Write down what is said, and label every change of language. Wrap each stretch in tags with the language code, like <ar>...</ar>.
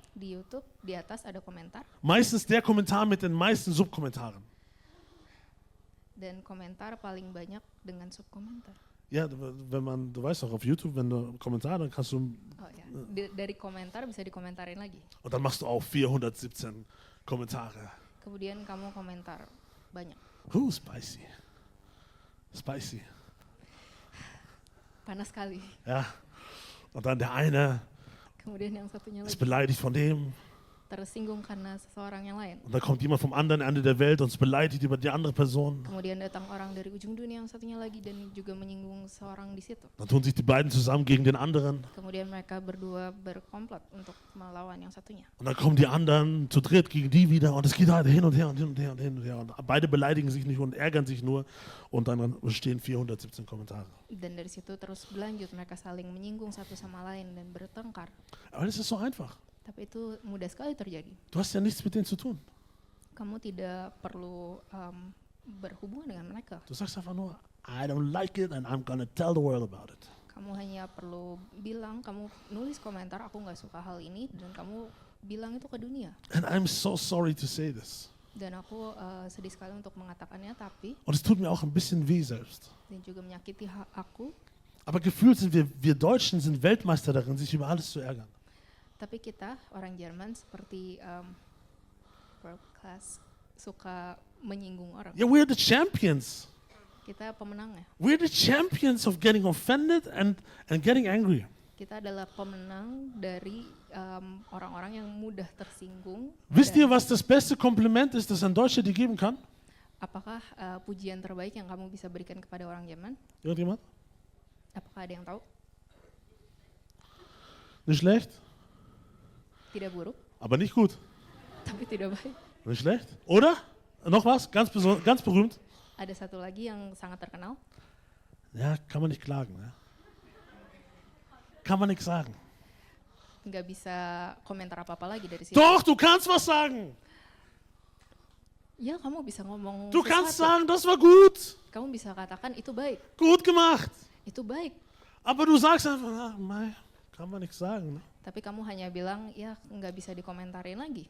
<id>Di YouTube, di atas ada komentar.</id> <de>Meistens der Kommentar mit den meisten Subkommentaren.</de> <id>Dan komentar paling banyak dengan subkomentar.</id> <de>Ja, du weißt doch, auf YouTube, wenn du Kommentar, dann kannst du,</de> <id>Oh ya, dari komentar bisa dikomentarin lagi.</id> <de>und dann machst du auch 417 Kommentare.</de> <id>Kemudian kamu komentar banyak.</id> <en>Spicy. Spicy.</en> <id>Panas sekali.</id> <de>Ja. Und dann der eine</de> <id>Kemudian yang satunya</id> <de>ist</de> <id>lagi</id> <de>beleidigt von dem.</de> <id>tersinggung karena seseorang yang lain.</id> <de>Und dann kommt jemand vom anderen Ende der Welt und ist beleidigt über die andere Person. Kemudian datang orang dari ujung dunia yang satunya lagi dan juga menyinggung seorang di situ. Dann tun sich die beiden zusammen gegen den anderen. Kemudian mereka berdua berkomplot untuk melawan yang satunya. Und dann kommen die anderen zu dritt gegen die wieder. Und es geht halt hin und her und hin und her und hin und her. Und beide beleidigen sich nicht und ärgern sich nur. Und dann stehen 417 Kommentare.</de> <id>Dan dari situ terus berlanjut, mereka saling menyinggung satu sama lain dan bertengkar.</id> <de>Aber das ist so einfach.</de> <id>Tapi itu mudah sekali terjadi.</id> <de>Du hast ja nichts mit denen zu tun.</de> <id>Kamu tidak perlu berhubungan dengan mereka.</id> <de>Du sagst einfach nur,</de> <en>I don't like it and I'm gonna tell the world about it.</en> <id>Kamu hanya perlu bilang, kamu nulis komentar, aku nggak suka hal ini, dan kamu bilang itu ke dunia.</id> <en>And I'm so sorry to say this.</en> <id>Dan aku sedih sekali untuk mengatakannya, tapi</id> <de>Und es tut mir auch ein bisschen weh selbst.</de> <id>dan juga menyakiti aku.</id> <de>Aber gefühlt sind wir Deutschen sind Weltmeister darin, sich über alles zu ärgern.</de> <id>Tapi kita orang Jerman seperti</id> <en>world class</en> <id>suka menyinggung orang.</id> <en>Yeah, we're the champions.</en> <id>Kita pemenangnya.</id> <en>We're the champions of getting offended and getting angry.</en> <id>Kita adalah pemenang dari orang-orang yang mudah tersinggung.</id> <de>Wisst</de> <id>Dan</id> <de>ihr, was das beste Kompliment ist, das ein Deutscher dir geben kann?</de> <id>apakah pujian terbaik yang kamu bisa berikan kepada orang Jerman?</id> <de>Irgendjemand?</de> <id>Apakah ada yang tahu?</id> <de>Nicht schlecht,</de> <id>Tidak buruk,</id> <de>aber nicht gut.</de> <id>tapi tidak baik.</id> <de>Nicht schlecht. Oder? Noch was? Ganz berühmt.</de> <id>Ada satu lagi yang sangat terkenal.</id> <de>Ja, kann man nicht klagen. Ne? Kann man nichts sagen.</de> <id>nggak bisa komentar apa-apa lagi dari situ.</id> <de>Doch, du kannst was sagen.</de> <id>Ya, kamu bisa ngomong</id> <de>Du kannst</de> <id>sesuatu.</id> <de>sagen, das war gut.</de> <id>Kamu bisa katakan itu baik,</id> <de>Gut gemacht.</de> <id>itu baik.</id> <de>Aber du sagst einfach, mei, kann man nichts sagen. Ne?</de> <id>Tapi kamu hanya bilang, ya nggak bisa dikomentarin lagi.</id>